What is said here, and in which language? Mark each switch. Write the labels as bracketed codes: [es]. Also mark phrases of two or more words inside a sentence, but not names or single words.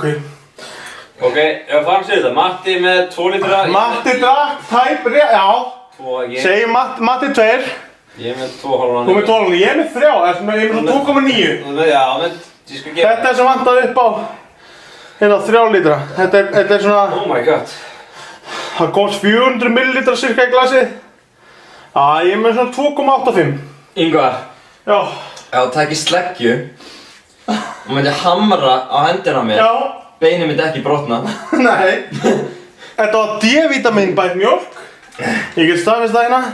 [is] Ok, ef fram sér þetta. Matti með 2 lítra. Matti drakk tæp rétt, já. 2 ekki. Segjum Matti 2. Ég er með 2,5. Þú með 12, ég er með 3. Ég er með 2,9. Já, menn, ég skal gefa. Þetta er sem vantaði upp á hérna 3 lítra. Þetta er svona... [en] Oh my god. [is] Það komst 400 millilitra cirka í glasið. Já, ég er með svona 2,85. Ingvar. Já. Ef þú tækir sleggju og myndi hamra á hendina á mér, Já. beinið myndi ekki brotna. Nei. Þetta var D-vitamin bætt mjólk. Ég get staðfest það hérna.